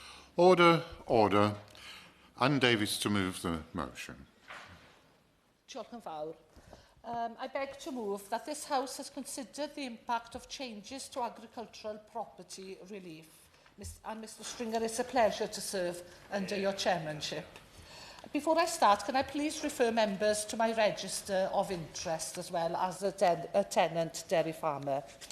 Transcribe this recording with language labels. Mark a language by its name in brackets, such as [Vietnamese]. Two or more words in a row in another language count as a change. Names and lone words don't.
[English] Order, order. Anne Davies to move the motion. [Welsh] Diolch yn fawr. [English] I beg to move that this House has considered the impact of changes to agricultural property relief. And Mr Stringer, it's a pleasure to serve under your chairmanship. Before I start, can I please refer members to my register of interest as well as a tenant dairy farmer.